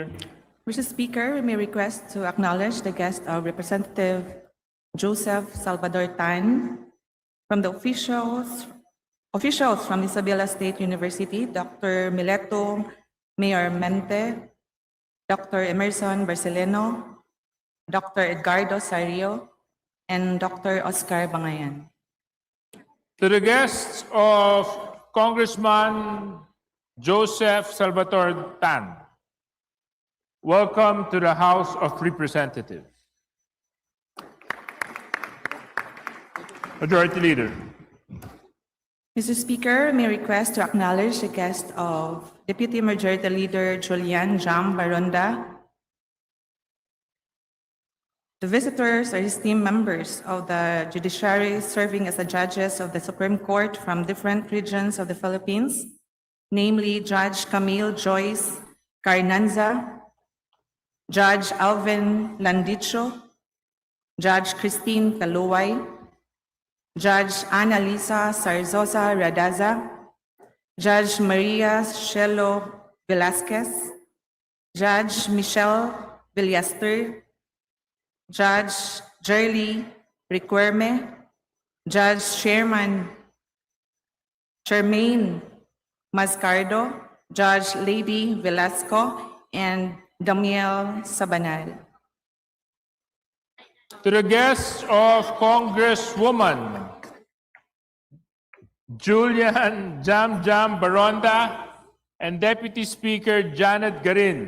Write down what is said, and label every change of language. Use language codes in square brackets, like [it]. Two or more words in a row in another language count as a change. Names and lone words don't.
[en] Mr. Speaker, we may request to acknowledge the guest of Representative Joseph Salvador Tan from the officials from Isabela State University, Dr. Mileto Mayormente, Dr. Emerson Barceleno, Dr. Edgardo Sario, and Dr. Oscar Bangayan. To the guests of Congressman Joseph Salvatore Tan, welcome to the House of Representatives. Majority Leader. Mr. Speaker, may I request to acknowledge the guest of Deputy Majority Leader Julian Jam Baronda. The visitors are esteemed members of the judiciary serving as the judges of the Supreme Court from different regions of the Philippines, namely Judge Camille Joyce Carnanza, Judge Alvin Landicho, Judge Christine Kaluway, Judge Annalisa Sarzosa Radaza, Judge Maria Shelo Velasquez, Judge Michelle Villaster, Judge Jerly Requerme, Judge Charmaine Mascardo, Judge Lady Velasco, and Damiel Sabanal. To the guests of Congresswoman Julian Jam Baronda and Deputy Speaker Janet Garin.